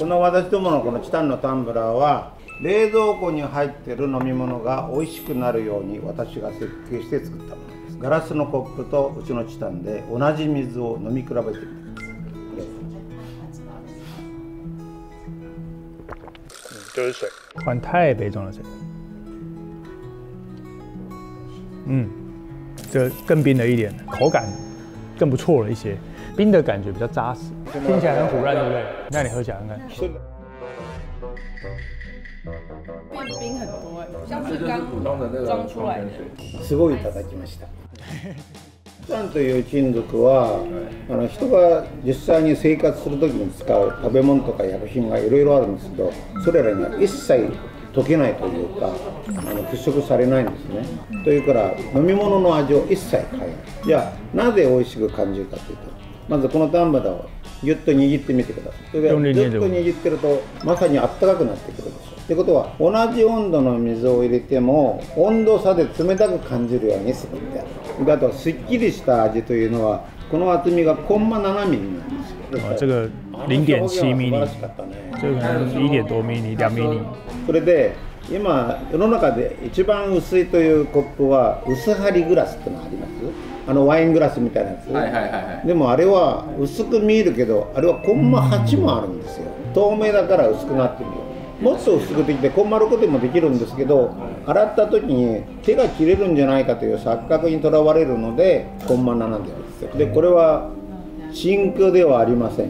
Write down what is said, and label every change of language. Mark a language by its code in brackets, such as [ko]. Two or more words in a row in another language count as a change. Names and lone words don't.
[ja] の私どものこのチタンのタンブラーは冷蔵庫に入っている飲み物が美味しくなるように私が設計して作ったものです。ガラスのコップとうちのチタンで同じ水を飲み比べてみてください。 [zh] 就是水，换鈦杯装的水。这更冰了一点，口感更不錯了一些。冰的感覺比較扎實，聽起來很唬爛，對不對？那你喝起來看看。變冰很多像是剛裝出來的。 [ja] すごいいただきました。チタンという金属は人が実際に生活するときに使う食べ物とか薬品がいろいろあるんですけど、それらには一切溶けないというか腐食されないんですね。というから飲み物の味を一切変えない。じゃあなぜ美味しく感じるかというと、まずこのタンブラーをギュッと握ってみてください。それでギュッと握ってるとまさにあったかくなってくるでしょ。ってことは同じ温度の水を入れても温度差で冷たく感じるようにするんである。あとすっきりした味というのはこの厚みがコンマ7ミリなんですよ。 [zh] 这個0.7ミリ，这個可能1點多ミリ、2ミリ。 [ja] それで今世の中で一番薄いというコップは薄張りグラスってのあります？ワイングラスみたいなやつ。でもあれは薄く見えるけど、あれはコンマ8もあるんですよ。透明だから薄くなってるよ。もっと薄くできてコンマ6でもできるんですけど、洗った時に手が切れるんじゃないかという錯覚にとらわれるのでコンマ7であるんですよ。でこれは真空ではありません。